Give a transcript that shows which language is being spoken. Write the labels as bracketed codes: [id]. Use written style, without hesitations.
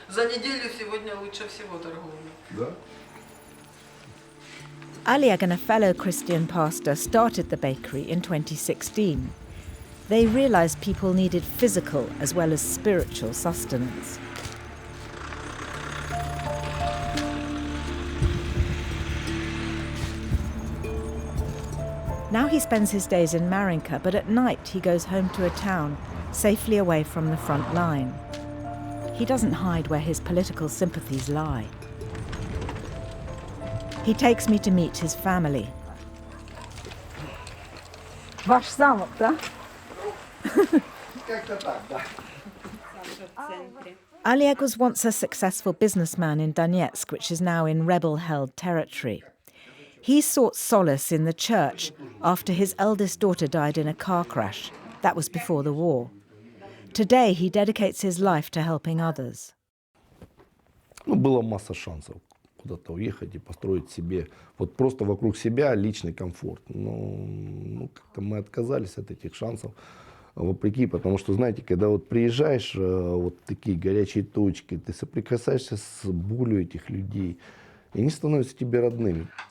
[ru] За неделю сегодня лучше всего торговля. Да? [en] Oleg and a fellow Christian pastor started the bakery in 2016. They realised people needed physical as well as spiritual sustenance. Now he spends his days in Marinka, but at night he goes home to a town, safely away from the front line. He doesn't hide where his political sympathies lie. He takes me to meet his family. [ru] Ваш замок, да? Как-то так, да. [en] Oleg was once a successful businessman in Donetsk, which is now in rebel-held territory. He sought solace in the church after his eldest daughter died in a car crash. That was before the war. Today, he dedicates his life to helping others. [ru] Ну, была масса шансов куда-то уехать и построить себе, вот просто вокруг себя личный комфорт. Но как-то мы отказались от этих шансов, вопреки, потому что, знаете, когда вот приезжаешь, вот такие горячие точки, ты соприкасаешься с болью этих людей, и они становятся тебе родными.